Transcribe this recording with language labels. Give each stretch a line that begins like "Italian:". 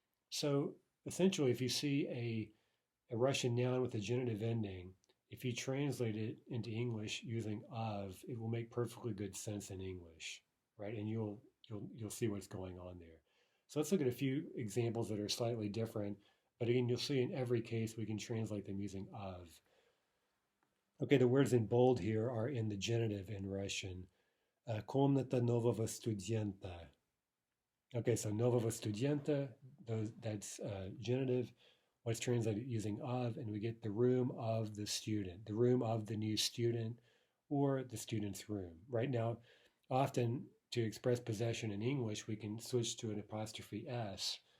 English: So essentially, if you see a Russian noun with a genitive ending, if you translate it into English using of, it will make perfectly good sense in English, right? And you'll see what's going on there. So let's look at a few examples that are slightly different, but again, you'll see in every case we can translate them using of. Okay, the words in bold here are in the genitive in Russian.
Russian: Комната нового студента.
English: Okay, so нового студента, that's genitive. What's translated using of, and we get the room of the student, the room of the new student, or the student's room. Right now, often to express possession in English, we can switch to an apostrophe S.